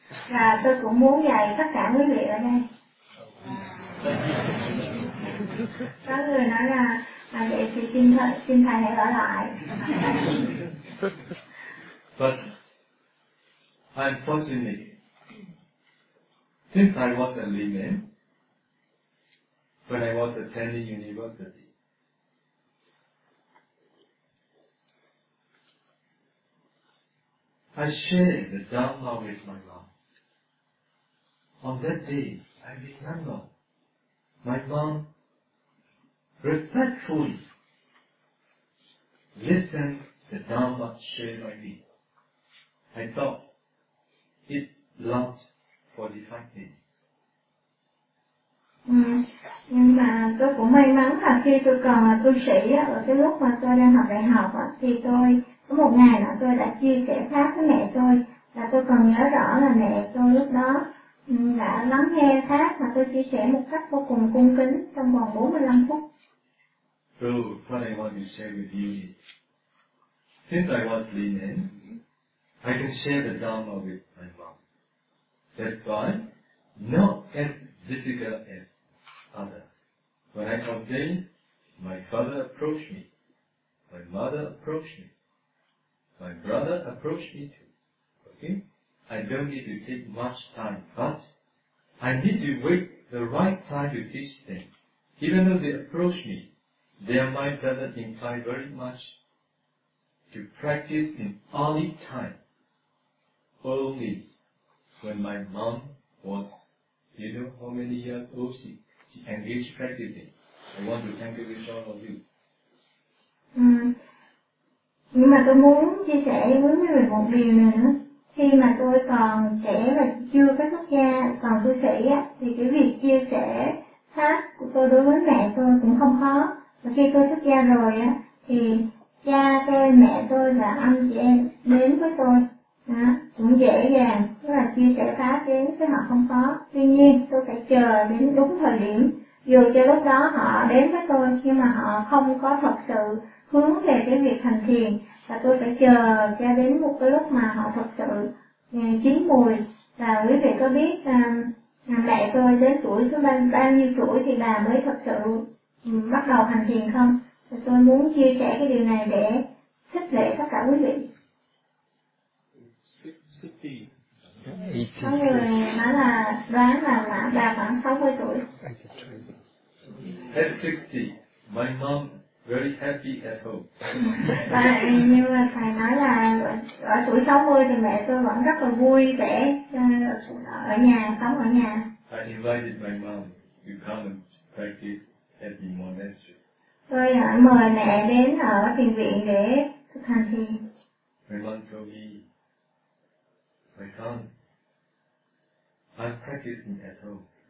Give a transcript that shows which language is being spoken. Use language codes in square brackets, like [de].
[vi] Và tôi cũng muốn dạy tất cả quý vị ở đây. Có người nói là để chị xin thầy hãy ở lại. [en] But unfortunately, since I was a layman, when I was attending university, I shared the Dharma with my mom. On that day, I remember my mom respectfully listened to the Dharma shared by me. I thought it lasted 45 minutes. [vi] Nhưng mà tôi cũng may mắn là khi tôi còn là tu sĩ á, ở cái lúc mà tôi đang học đại học á, thì tôi có một ngày đó tôi đã chia sẻ pháp với mẹ tôi, và tôi còn nhớ rõ là mẹ tôi lúc đó đã lắng nghe pháp mà tôi chia sẻ một cách vô cùng cung kính trong vòng 45 phút. [en] So, what I want to share with you is, since I was lean in, I can share the Dharma with my mom. That's why not as difficult as others. When I complained, my father approached me My mother approached me. My brother approached me too. Okay? I don't need to take much time, but I need to wait the right time to teach them. Even though they approach me, their mind doesn't incline very much to practice in early time. Only when my mom was, you know how many years old she engaged practicing. I want to thank you with all of you. [vi] Nhưng mà tôi muốn chia sẻ với mọi người một điều này nữa. Khi mà tôi còn trẻ và chưa có xuất gia, còn tu sĩ á, thì cái việc chia sẻ pháp của tôi đối với mẹ tôi cũng không khó. Và khi tôi xuất gia rồi á, thì cha tôi, mẹ tôi và anh chị em đến với tôi á, cũng dễ dàng, tức là chia sẻ pháp đến với họ không khó. Tuy nhiên, tôi phải chờ đến đúng thời điểm. Dù cho lúc đó họ đến với tôi nhưng mà họ không có thật sự hướng về cái việc hành thiền, và tôi phải chờ cho đến một cái lúc mà họ thật sự chín mùi. Và quý vị có biết mẹ tôi đến tuổi thứ bao nhiêu tuổi thì bà mới thật sự bắt đầu hành thiền không? Và tôi muốn chia sẻ cái điều này để khích lệ tất cả quý vị. Có người nói là đoán là bà khoảng 60 tuổi. [en] At 60, my mom very happy at home. [vi] Và như là thầy nói là ở tuổi 60 thì mẹ tôi vẫn rất là vui vẻ ở nhà, sống ở nhà. [en] I invited my mom to come and practice at the monastery. [vi] Tôi mời mẹ đến ở thiền viện để thực hành thiền. [en] My mom told me, my son, I'm practicing at home.